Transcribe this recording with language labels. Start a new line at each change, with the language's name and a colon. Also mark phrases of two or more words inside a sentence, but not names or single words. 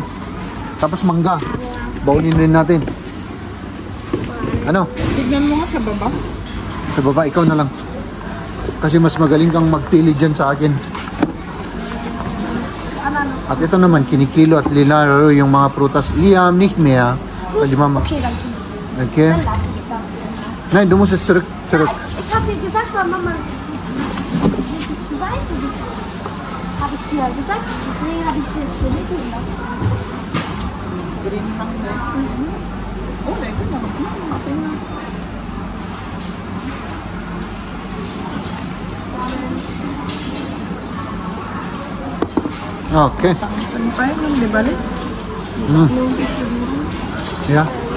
Filipino: Tapos mangga. Baunin rin natin. Ano? Tignan mo nga sa baba. Sa baba, ikaw na lang. Kasi mas magaling kang magpili dyan sa akin. At ito naman, kinikilo at linaro yung mga prutas.
German: Liam, nicht mehr. Mama. Okay, dann gib's. Okay. Dann lass ich das. Nein, du musst es zurück. Ich hab dir gesagt, Mama. Du weißt es. Hab ich dir gesagt. Deswegen hab ich sie jetzt hier liegen lassen.
Filipino: Green lang din. Oh, ito na. Okay na. Okay. Ano pa yun? Di ba?
English: Yeah.